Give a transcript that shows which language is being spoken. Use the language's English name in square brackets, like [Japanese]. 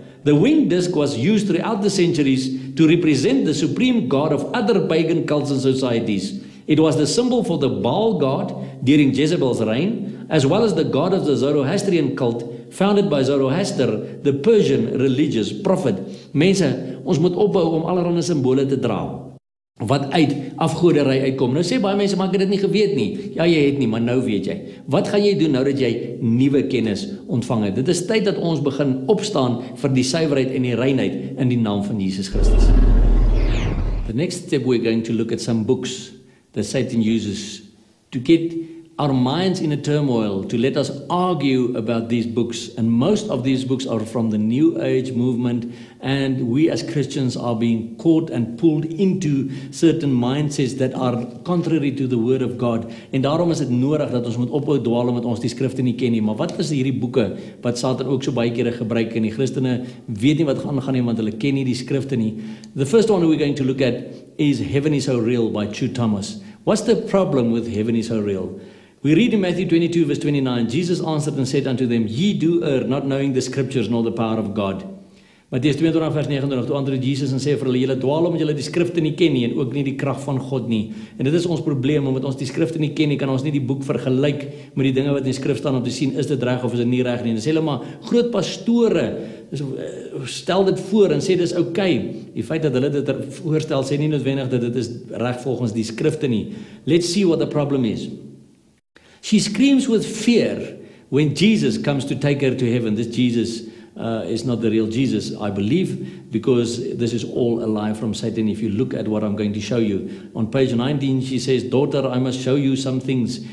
[English] The winged disc was used throughout the centuries to represent the supreme god of other pagan cults and societies. It was the symbol for the Baal god during Jezebel's reign, as well as the god of the Zoroastrian cult, founded by Zoroaster, the Persian religious prophet. [Afrikaans] Mense, ons moet ophou om allerlei simbole te dra wat uit afgoderry uitkom. Nou sê baie mense, maar ek het dit nie geweet nie. Ja, jy het nie, maar nou weet jy. Wat gaan jy doen nou dat jy nuwe kennis ontvang het? Dit is tyd dat ons begin opstaan vir die suiwerheid en die reinheid in die naam van Jesus Christus. [English] The next step, we're going to look at some books that Satan uses to get our minds in a turmoil, to let us argue about these books. And most of these books are from the New Age movement, and we as Christians are being caught and pulled into certain mindsets that are contrary to the Word of God. [Afrikaans] En daarom is dit nodig dat ons moet ophou dwaal omdat ons die skrifte nie ken nie. Maar wat is hierdie boeke wat Satan ook so baie kere gebruik en die Christene weet nie wat gaan nie want hulle ken nie die skrifte nie. [English] The first one we're going to look at is Heaven is So Real by True Thomas. What's the problem with Heaven is So Real? We read in Matthew 22 verse 29, Jesus answered and said unto them, Ye do err, not knowing the scriptures nor the power of God. [Afrikaans] Mattheus 22 vers 29, toe antwoord Jesus en sê vir hulle, julle dwaal omdat julle die skrifte nie ken nie en ook nie die krag van God nie. En dit is ons probleem, omdat ons die skrifte nie ken nie, kan ons nie die boek vergelyk met die dinge wat in die skrif staan om te sien, is dit reg of is dit nie reg nie. En dan sê hulle maar, groot pastore, stel dit voor en sê dis okay. Die feit dat hulle dit voorstel, sê nie noodwendig dat dit is reg volgens die skrifte nie. [English] Let's see what the problem is. She screams with fear when Jesus comes to take her to heaven. This Jesus is not the real Jesus, I believe, because this is all a lie from Satan. If you look at what I'm going to show you. On page 19, she says, Daughter, I must show you some things.